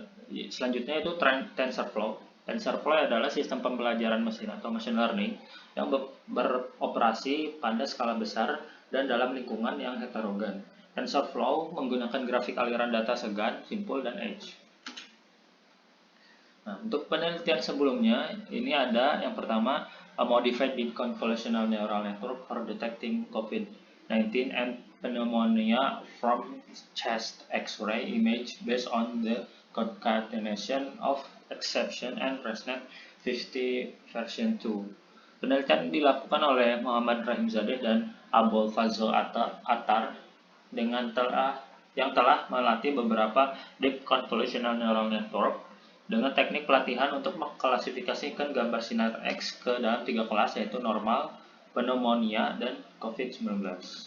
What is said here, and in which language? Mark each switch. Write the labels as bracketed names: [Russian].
[Indonesian] Selanjutnya itu TensorFlow. TensorFlow adalah sistem pembelajaran mesin atau machine learning yang beroperasi pada skala besar dan dalam lingkungan yang heterogen. TensorFlow menggunakan grafik aliran data segan, simpul, dan edge. Nah, untuk penelitian sebelumnya, ini ada yang pertama, [English] a modified deep convolutional neural network for detecting COVID. COVID-19 and pneumonia from chest X-ray image based on the concatenation of exception and ResNet 50 version 2. [Indonesian] Penelitian dilakukan oleh Muhammad Rahimzadeh dan Abul Fazl Attar yang telah melatih beberapa deep convolutional neural network dengan teknik pelatihan untuk mengklasifikasikan gambar sinar X ke dalam 3 kelas, yaitu normal, pneumonia, dan COVID-19.